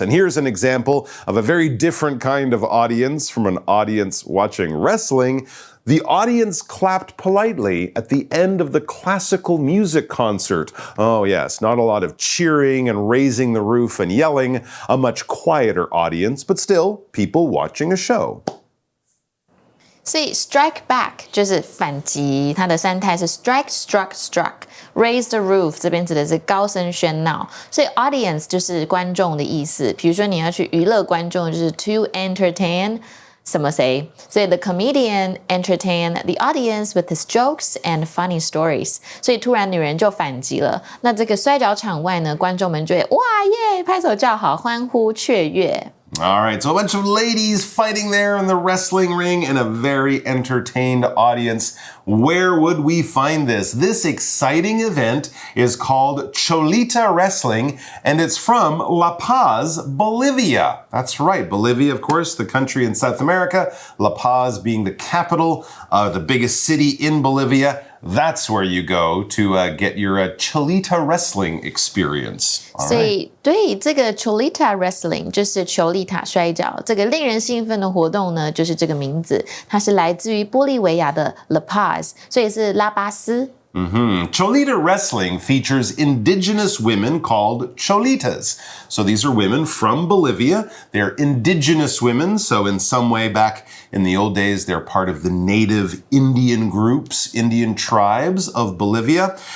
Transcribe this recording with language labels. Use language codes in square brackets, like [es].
[en] And here's an example of a very different kind of audience from an audience watching wrestling. The audience clapped politely at the end of the classical music concert. Oh yes, not a lot of cheering and raising the roof and yelling, a much quieter audience, but still people watching a show. [zh] 所以 [en] strike back [zh] 就是反击，它的三态是 [en] strike, struck, struck。 Raise the roof [zh] 这边指的是高声喧闹，所以 audience 就是观众的意思。比如说你要去娱乐观众，就是 [en] to entertain [zh] 什么谁，所以 [en] the comedian entertain the audience with his jokes and funny stories。 [zh] 所以突然女人就反击了，那这个摔跤场外呢，观众们就会哇耶拍手叫好，欢呼雀跃。 [en] All right, so a bunch of ladies fighting there in the wrestling ring and a very entertained audience. Where would we find this? This exciting event is called Cholita Wrestling, and it's from La Paz, Bolivia. That's right, Bolivia, of course, the country in South America. La Paz being the capital, the biggest city in Bolivia. That's where you go to get your Cholita wrestling experience. [zh] 所以对这个 Cholita wrestling 就是裘莉塔摔跤，这个令人兴奋的活动呢，就是这个名字，它是来自于玻利维亚的 La Paz， 所以是拉巴斯。 [en] Cholita wrestling features indigenous women called cholitas. So these are women from Bolivia. They're indigenous women. So in some way back in the old days, they're part of the native Indian groups, Indian tribes of Bolivia.